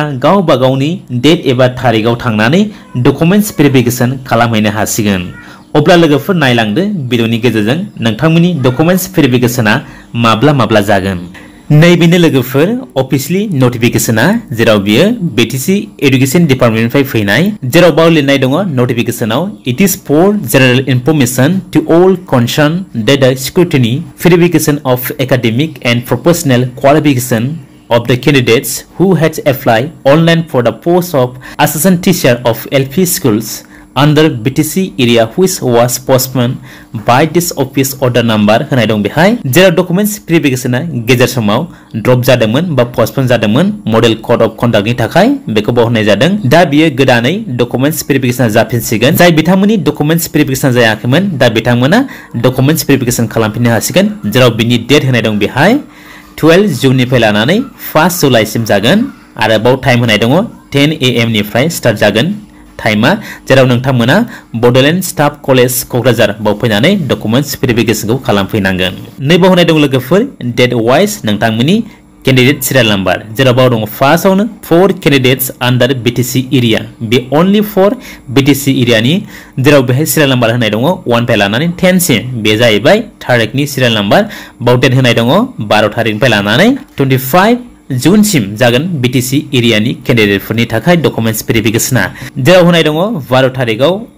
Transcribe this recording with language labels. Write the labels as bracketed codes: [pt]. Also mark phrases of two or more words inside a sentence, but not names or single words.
[brx] गावबा गावनि डेट एबा तारिखआव थांनानै [en] documents verification [brx] खालामहैनो हासिगोन अब्ला लोगोफोर नायलांदो भिडिअनि गेजेरजों नोंथांमोननि [en] documents verification [brx] माब्ला जागोन नैबेनो लोगोफोर अफिशियली नटिफिकेशना जेराव बियो बीटीसी एडुकेशन डिपार्टमेन्टनिफ्राय फैनाय जेराव बाव लिरनाय दङ नटिफिकेशनाव [en] it is for general information to all concerned that the scrutiny verification of academic and professional qualification of the candidates who had applied online for the post of assistant teacher of LP schools under BTC area which was postponed by this office order number [brx] होनाय दं बेहाय जेराव डकुमेन्ट्स भेरिफिकेशना गेजेर समाव ड्रप जादोंमोन बा पस्टपोन जादोंमन मडेल [en] code of conduct [brx] थाखाय बेखौ बावहोनाय जादों दा बियो गोदानै [en] documents verification [brx] जाफिनसिगोन जाय बिथांमोननि [en] documents verification [brx] जायाखैमोन दा बिथांमोना [en] documents verification [brx] खालामफिननो हासिगोन जेराव बिनि डेट होनाय दं बेहाय 12 जुननिफ्राय लानानै 1 जुलाइसिम जागोन आरो बाव टाइम होनाय दङ 10 AM निफ्राय स्टार्ट जागोन टाइमा जेराव नोंथांमोना बडलेण्ड स्टाफ कलेज कक्राझार बाव फैनानै [en] documents verification [brx] खालामफैनांगोन नैबाव होनाय दं लोगोफोर [en] date wise [brx] नोंथांमोननि [en] candidate serial number [brx] जेराव बाव दङ फार्स्टआवनो 4 [en] candidates under BTC area [brx] बे [en] only for BTC area [brx] जेराव बेहाय [en] serial number [brx] होनाय दङ 1 निफ्राय लानानै 10 सिम बे जाहैबाय थारिखनि [en] serial number [brx] बाव डेट होनाय दङ 12 थारिखनिफ्राय लानानै 25 जून सिम जागोन बीटीसी एरियानि कैंडिडेटफोरनि थाखाय [en] documents verification [brx] जेराव होनाय दङ 12 थारिखआव